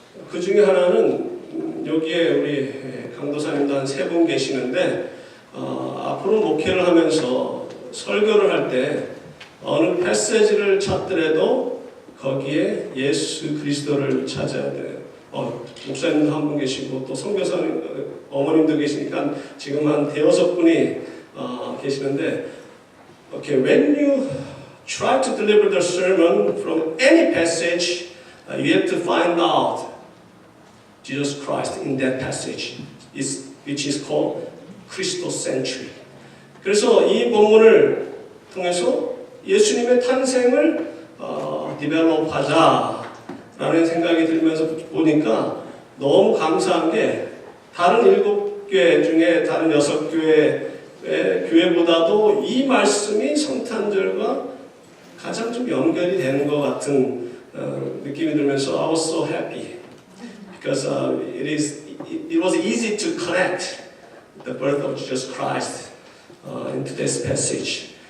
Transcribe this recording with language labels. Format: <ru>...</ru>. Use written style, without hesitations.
<ko>그 중에 하나는 여기에 우리 강도사님도 한 3분 계시는데 앞으로 목회를 하면서 설교를 할 때 어느 패시지를 찾더라도 거기에 예수 그리스도를 찾아야 돼요. 목사님도 한 분 계시고 또 선교사님 어머님도 계시니까 지금 한 5분이 계시는데</ko> <en>Okay, when you try to deliver the sermon from any passage, you have to find out Jesus Christ in that passage, which is called Christocentric.</en> <ko>그래서 이 본문을 통해서 예수님의 탄생을 디벨롭하자라는 생각이 들면서 보니까 너무 감사한 게 다른 7교회 중에 다른 6교회보다도 이 말씀이 성탄절과 가장 좀 연결이 되는 것 같은 느낌이 들면서</ko> <en>I was so happy because it was easy to connect the birth of Jesus Christ into this passage.</en>